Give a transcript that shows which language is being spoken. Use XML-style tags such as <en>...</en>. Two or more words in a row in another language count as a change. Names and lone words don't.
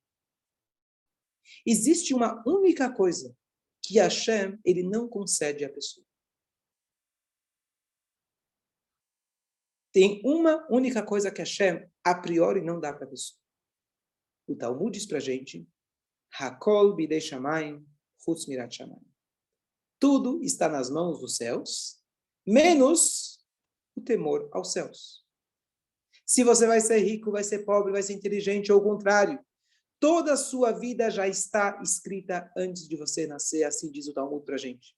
<pt>Existe uma única coisa que Hashem, ele não concede à pessoa. Tem uma única coisa que Hashem, a priori, não dá para a pessoa. O Talmud diz para a gente,</pt> <he>Hakol bidei shamayim, chutz mirat shamayim.</he> <pt>Tudo está nas mãos dos céus, menos o temor aos céus. Se você vai ser rico, vai ser pobre, vai ser inteligente, ou o contrário, toda a sua vida já está escrita antes de você nascer, assim diz o Talmud para a gente.</pt>